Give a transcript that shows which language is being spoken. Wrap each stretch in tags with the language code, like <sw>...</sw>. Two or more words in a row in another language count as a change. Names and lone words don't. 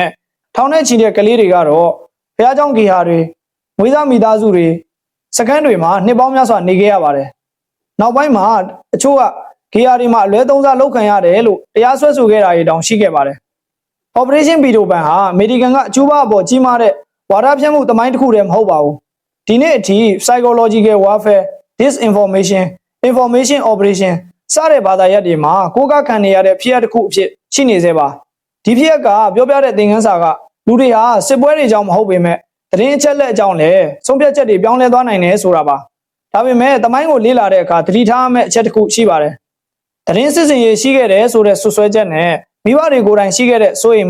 <my>ထောင်နဲ့ချီတဲ့ကလေးတွေကတော့ဘုရားကျောင်းဂေဟာတွေမွေးစားမိသားစုတွေစခန်းတွေမှာနှစ်ပေါင်းများစွာနေခဲ့ရပါတယ်နောက်ပိုင်းမှာအချို့ကဂေဟာတွေမှာအလွဲသုံးစားလုပ်ခံရတယ်လို့တရားစွဲဆိုခဲ့တာတွေတောင်ရှိခဲ့ပါတယ် Operation Peter Pan ဟာအမေရိကန်ကကျူးဘားအပေါ်ကြီးမားတဲ့ဝါဒဖြန့်မှုသမိုင်းတစ်ခုတည်းမဟုတ်ပါဘူးဒီ နေ့အထိ</my> <en>psychological warfare disinformation information operation</en> <my>စတဲ့ဘာသာရပ်တွေမှာကိုးကားခံနေရတဲ့ဖြစ်ရပ်တစ်ခုအဖြစ်ရှိနေသေးပါဒီဖြစ်ရပ်ကပြောပြတဲ့သင်ခန်းစာကလူတွေဟာစစ်ပွဲတွေကြောင့်မဟုတ်ပေမဲ့သတင်းအချက်လက်အကြောင်းလည်းဆုံးဖြတ်ချက်တွေပြောင်းလဲသွား နိုင်တယ်ဆိုတာပါဒါပေမဲ့သမိုင်းကိုလေ့လာတဲ့အခါသတိထားရမယ့်အချက်တစ်ခုရှိပါတယ်သတင်းစစ်စင်ရေးရှိခဲ့တယ်ဆိုတဲ့ဆွဆွဲချက်နဲ့မိဘတွေကိုယ်တိုင်ရှိခဲ့တဲ့စိုးရိမ်မှု</my>